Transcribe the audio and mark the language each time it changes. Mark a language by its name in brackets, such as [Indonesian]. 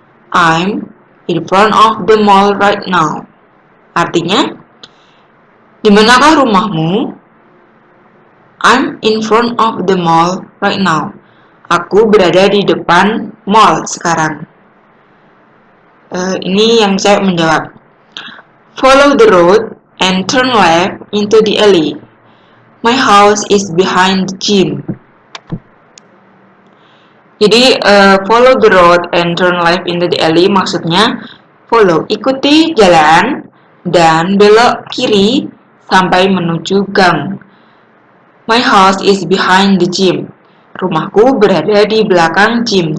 [English] I'm in front of the mall right now. [Indonesian] Artinya, di manakah rumahmu? [English] I'm in front of the mall right now. [Indonesian] Aku berada di depan mall sekarang. Ini yang saya menjawab. [English] Follow the road and turn left into the alley. My house is behind the gym. [Indonesian] Jadi [English] follow the road and turn left into the alley [Indonesian] maksudnya follow, ikuti jalan dan belok kiri sampai menuju gang. [English] My house is behind the gym. [Indonesian] Rumahku berada di belakang gym.